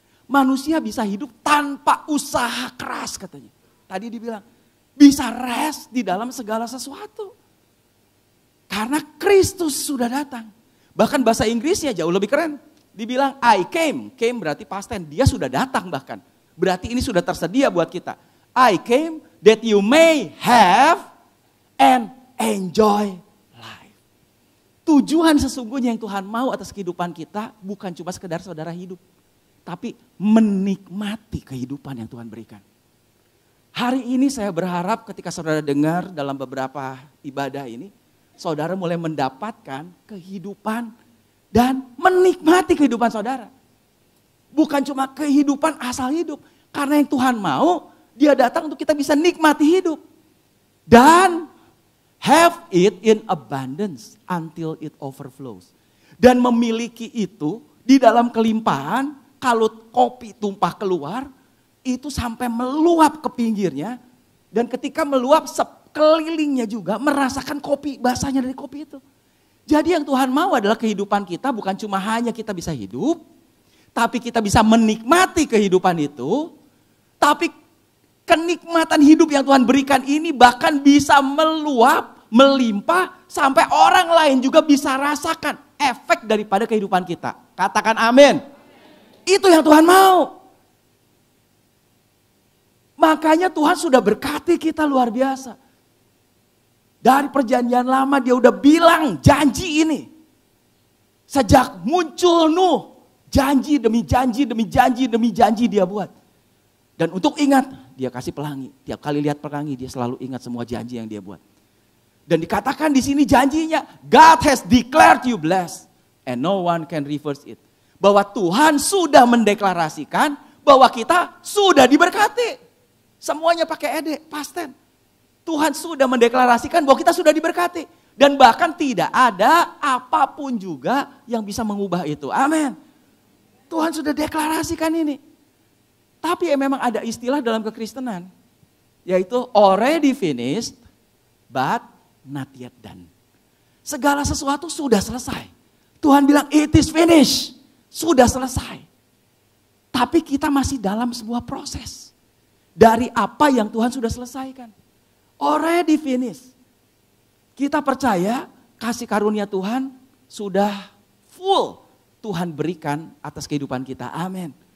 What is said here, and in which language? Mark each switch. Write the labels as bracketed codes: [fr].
[id] Manusia bisa hidup tanpa usaha keras katanya. Tadi dibilang, bisa rest di dalam segala sesuatu. Karena Kristus sudah datang. Bahkan bahasa Inggrisnya jauh lebih keren. Dibilang [en] I came. [id] Came berarti past tense. Dia sudah datang bahkan. Berarti ini sudah tersedia buat kita. [en] I came that you may have and enjoy life. [id] Tujuan sesungguhnya yang Tuhan mau atas kehidupan kita bukan cuma sekedar saudara hidup. Tapi menikmati kehidupan yang Tuhan berikan. Hari ini saya berharap ketika saudara dengar dalam beberapa ibadah ini, saudara mulai mendapatkan kehidupan dan menikmati kehidupan saudara. Bukan cuma kehidupan asal hidup. Karena yang Tuhan mau, dia datang untuk kita bisa nikmati hidup. Dan [en] have it in abundance until it overflows. [id] Dan memiliki itu di dalam kelimpahan, kalau kopi tumpah keluar, itu sampai meluap ke pinggirnya. Dan ketika meluap, sekelilingnya juga merasakan kopi, basahnya dari kopi itu. Jadi yang Tuhan mau adalah kehidupan kita bukan cuma hanya kita bisa hidup, tapi kita bisa menikmati kehidupan itu. Tapi kenikmatan hidup yang Tuhan berikan ini bahkan bisa meluap, melimpah, sampai orang lain juga bisa rasakan efek daripada kehidupan kita. Katakan amin. Itu yang Tuhan mau. Makanya Tuhan sudah berkati kita luar biasa. Dari perjanjian lama dia udah bilang janji ini. Sejak muncul Nuh, janji demi janji demi janji demi janji dia buat. Dan untuk ingat, dia kasih pelangi. Tiap kali lihat pelangi dia selalu ingat semua janji yang dia buat. Dan dikatakan di sini janjinya, [en] God has declared you blessed and no one can reverse it. [id] Bahwa Tuhan sudah mendeklarasikan bahwa kita sudah diberkati. Semuanya pakai ede, past tense. Tuhan sudah mendeklarasikan bahwa kita sudah diberkati. Dan bahkan tidak ada apapun juga yang bisa mengubah itu. Amin. Tuhan sudah deklarasikan ini. Tapi memang ada istilah dalam kekristenan. Yaitu [en] already finished but not yet done. [id] Segala sesuatu sudah selesai. Tuhan bilang [en] it is finished. [id] Sudah selesai. Tapi kita masih dalam sebuah proses. Dari apa yang Tuhan sudah selesaikan. [en] Already finished. [id] Kita percaya kasih karunia Tuhan sudah full Tuhan berikan atas kehidupan kita. Amin.